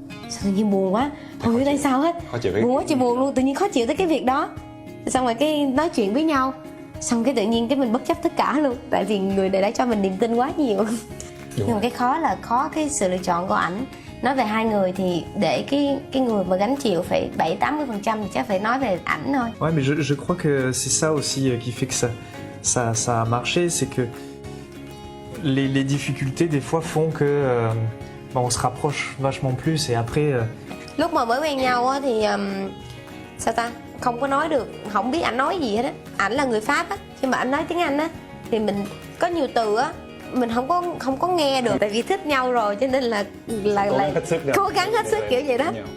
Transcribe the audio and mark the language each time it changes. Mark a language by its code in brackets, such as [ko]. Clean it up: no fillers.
[vi] Sao tự nhiên buồn quá, không hiểu tại sao hết, buồn quá chị buồn luôn, tự nhiên khó chịu tới cái việc đó. Xong rồi cái nói chuyện với nhau, xong cái tự nhiên cái mình bất chấp tất cả luôn, tại vì người này đã cho mình niềm tin quá nhiều. Nhưng mà cái khó cái sự lựa chọn của ảnh. Nói về hai người thì để cái người mà gánh chịu phải 70-80% thì chắc phải nói về ảnh thôi. [fr] Ouais, mais je crois que c'est ça aussi qui fait que ça a marché, c'est que les difficultés des fois font que on se rapproche vachement plus et après. [vi] Lúc mà mới quen nhau á thì sao ta, không có nói được, không biết ảnh nói gì hết á. Ảnh là người Pháp á, khi mà ảnh nói tiếng Anh á thì mình có nhiều từ á mình không có nghe được, tại vì thích nhau rồi cho nên là cố gắng hết sức kiểu vậy đó.